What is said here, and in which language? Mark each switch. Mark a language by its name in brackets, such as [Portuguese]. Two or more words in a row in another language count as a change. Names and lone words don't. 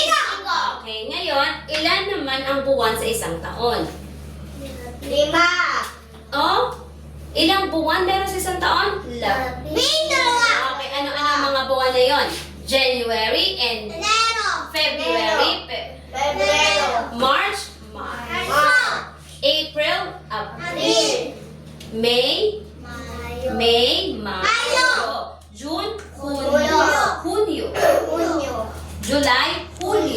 [Filipino] Linggo. Okay, ngayon, ilan naman ang buwan sa isang taon? 5. Ilang buwan meron sa isang taon? Dalawa. Okay, ano-ano ang mga buwan na yon? [English] January and [Filipino] Enero. [English] February, [Filipino] Febrero. [English] March, [Filipino] Marso. [English] April, [Filipino] Abril. [English] May, [Filipino] Mayo. [English] June, [Filipino] Julyo. Hunyo, Junyo. [English] July, Hulyo,